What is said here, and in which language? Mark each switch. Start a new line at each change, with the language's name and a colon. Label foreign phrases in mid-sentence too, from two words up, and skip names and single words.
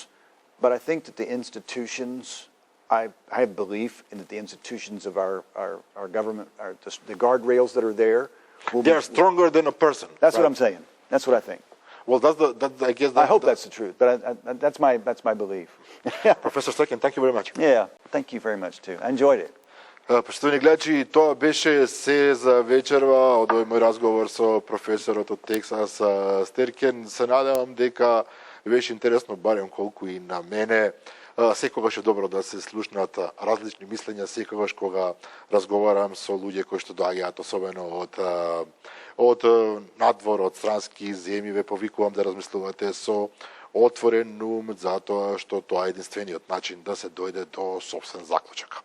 English: But I think that the institutions, I have belief in that the institutions of our government, the guardrails that are there, they're stronger than a person. That's right? What I'm saying. That's what I think. Well, I guess. I hope that's the truth, but that's my belief.
Macedonian: Професор Стеркен,
English: thank you very much. Yeah, thank you very much too. I enjoyed it.
Macedonian: Почитувани гледачи, тоа беше се за вечерва од овој мој разговор со професорот од Тексас Стеркен. Се надевам дека беше интересно, барем колку и на мене. Секогаш е добро да се слушнат различни мислења, секогаш кога разговарам со луѓе кои што доаѓаат, особено од надвор, од странски земји, ве повикувам да размислувате со отворен ум, затоа што тоа е единствениот начин да се дојде до сопствен заклучок.